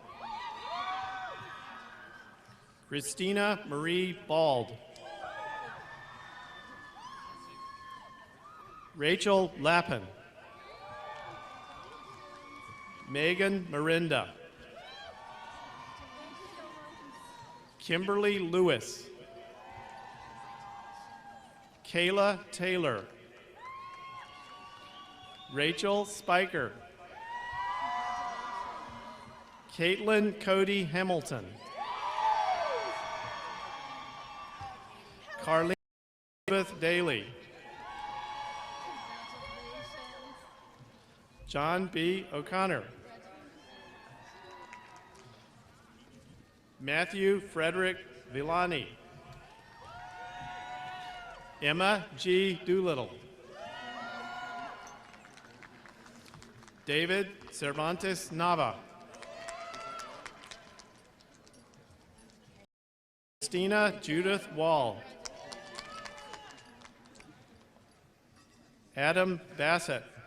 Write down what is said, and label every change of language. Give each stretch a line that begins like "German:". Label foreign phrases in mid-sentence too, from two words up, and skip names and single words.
English: Christina Marie Bald. Rachel Lappin. Megan Mirinda. Kimberly Lewis. Kayla Taylor. Rachel Spiker. Caitlin Cody Hamilton. Carlene Elizabeth Daly. John B. O'Connor. Matthew Frederick Villani. Emma G. Doolittle. David Cervantes Nava. Christina Judith Wall. Adam Bassett.